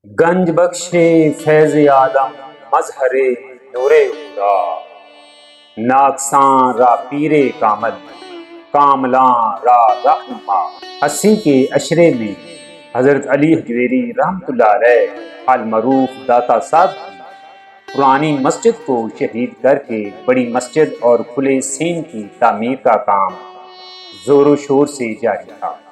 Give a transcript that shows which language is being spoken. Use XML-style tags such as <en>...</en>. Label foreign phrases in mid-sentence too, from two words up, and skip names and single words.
<fa>گنج بخش فیض آدم مظہر نور خدا، ناکساں را پیر کامل کاملاں را رہنما۔</fa> <ur>80 کے عشرے میں حضرت علی حجویری رحمۃ اللہ علیہ المعروف داتا صاحب کی پرانی مسجد کو شہید کر کے بڑی مسجد اور کھلے سین کی تعمیر کا کام زور و شور سے جاری تھا۔</ur>